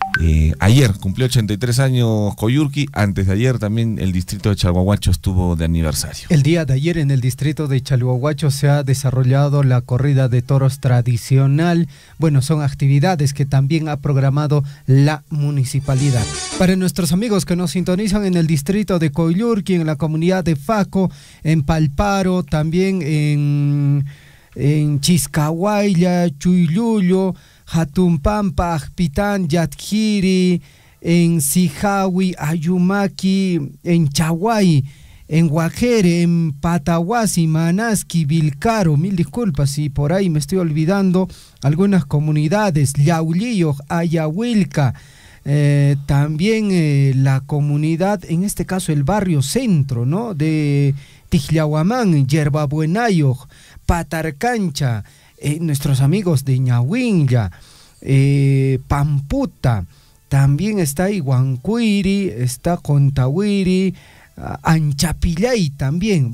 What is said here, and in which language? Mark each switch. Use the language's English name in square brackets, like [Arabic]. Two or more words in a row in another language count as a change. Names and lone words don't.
[Spanish] Ayer cumplió 83 años Coyllurqui, antes de ayer también el distrito de Chalhuahuacho estuvo de aniversario. El día de ayer en el distrito de Chalhuahuacho se ha desarrollado la corrida de toros tradicional. Bueno, son actividades que también ha programado la municipalidad. Para nuestros amigos que nos sintonizan en el distrito de Coyllurqui, en la comunidad de Faco, en Palparo, también en Chiscahuayla, Chuylullo, Jatumpampa, Ajpitán, Yatjiri, en Sijawi, Ayumaki, en Chaguay, en Guajere, en Patahuasi, Manasqui, Vilcaro, mil disculpas si por ahí me estoy olvidando algunas comunidades, Yaulillo, Ayahuilca, también la comunidad, en este caso el barrio centro, ¿no? De Tijlahuamán, Yerbabuenayo, Patarcancha, nuestros amigos de Ñahuinlla, Pamputa, también está Iguancuiri, está Contahuiri, Anchapillay también.